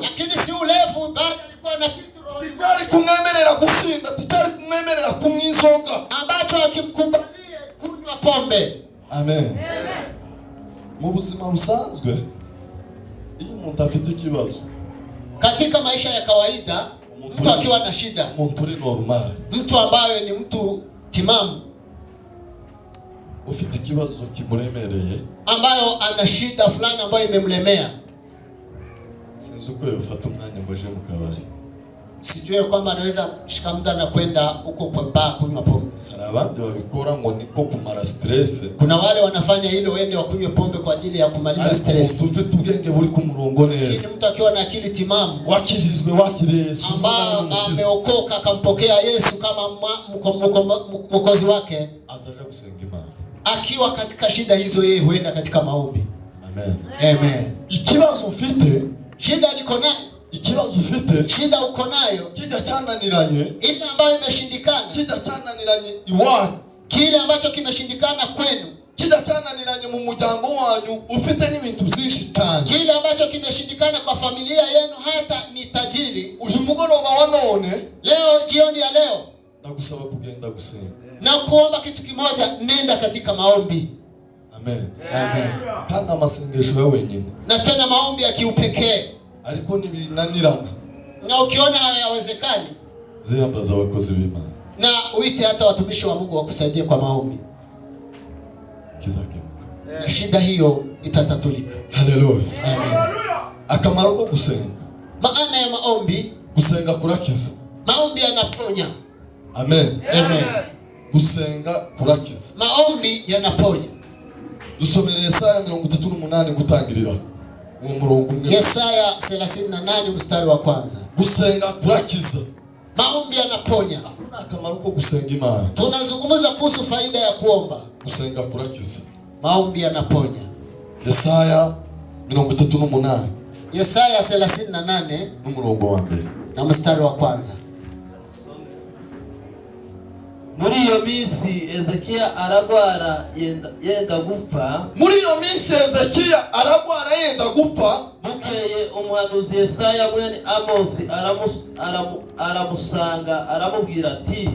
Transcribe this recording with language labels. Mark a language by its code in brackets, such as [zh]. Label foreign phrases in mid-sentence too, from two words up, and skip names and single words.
[sw] lakini si ulevu, bali alikuwa na kitu rohoni [rn] kitari kumwemerera gusinda, kitari kumwemerera kumwizoga, [sw] ambacho hakimkubalie kunywa pombe. Amen. [rn] Mu buzima busanzwe iyo umuntu afite ikibazo, [sw] Katika maisha ya kawaida, mtu akiwa na shida, [rn] umuntu uri normal, [sw] mtu ambaye ni mtu timamu, [rn] ufite ikibazo kimuremereye, [sw] ambayo ana shida fulani ambayo imemlemea, [rn] sinzi uko yofata umwanya ngo aje mu kabari. [sw] sijui kwamba anaweza kushika muda na kwenda huko kwa baa kunywa pombe. [rn] Hari abandi babikora ngo niko kumara stress. [sw] Kuna wale wanafanya hilo waende wakunywe pombe kwa ajili ya kumaliza stress. [rn] Ufite ubwenge buri ku murongo Ni neza, [sw] mtu akiwa na akili timamu, [rn] wakijijwe wakiriye Yesu, [sw] ambao ameokoka akampokea Yesu kama mwokozi wake, [rn] azaje gusenga Imana. [sw] akiwa katika shida hizo, yeye huenda katika maombi. Amen. Amen. [rn] Ikibazo ufite, [sw] Shida niko nayo, [rn] ikibazo ufite [sw] shida uko nayo, [rn] kijya cyananiranye, [sw] ile ambayo imeshindikana, [rn] kijya cyananiranye iwanyu, [sw] kile ambacho kimeshindikana kwenu, [rn] kijya cyananiranye mu muryango wanyu, ufite n'ibintu byinshi cyane, [sw] kile ambacho kimeshindikana kwa familia yenu, hata ni tajiri. [rn] uyu mugoroba wa none [sw] Leo, jioni ya leo, [rn] ndagusaba kugenda gusenga. [sw] na kuomba kitu kimoja, nenda katika maombi. Amen. Amen. [rn] Kandi amasengesho ya wenyine, [sw] Na tena maombi ya kiupekee, [rn] ariko nibinanirana [sw] na ukiona hayawezekani, [rn] ziyambaza abakozi b'Imana, [sw] na uite hata watumishi wa Mungu wakusaidie kwa maombi, [rn] kizakemuka. [sw] na shida hiyo itatatulika. Haleluya. Amen. [rn] Akamaro ko gusenga, [sw] Maana ya maombi, [rn] gusenga kurakiza. [sw] maombi yanaponya. Amen. Amen. [rn] Gusenga kurakiza. [sw] Maombi yanaponya. [rn] Dusomere Yesaya 38 gutangirira uwo murongo umwe. [sw] Yesaya 38 mstari wa kwanza. [rn] Gusenga kurakiza. [sw] Maombi yanaponya. [rn] Hakuna akamaro ko gusenga Imana. [sw] Tunazungumza kuhusu faida ya kuomba. [rn] Gusenga kurakiza. [sw] Maombi yanaponya. [rn] Yesaya 38 [sw] Yesaya 38 [rn] n'umurongo wa mbere [sw] na mstari wa kwanza. [rn] Muri iyo minsi Ezekiya aragwara yenda gupfa. Muri iyo minsi Ezekiya aragwara yenda gupfa. Bukeye umuhanuzi Yesaya mwene Amosi aramusanga aramubwira ati,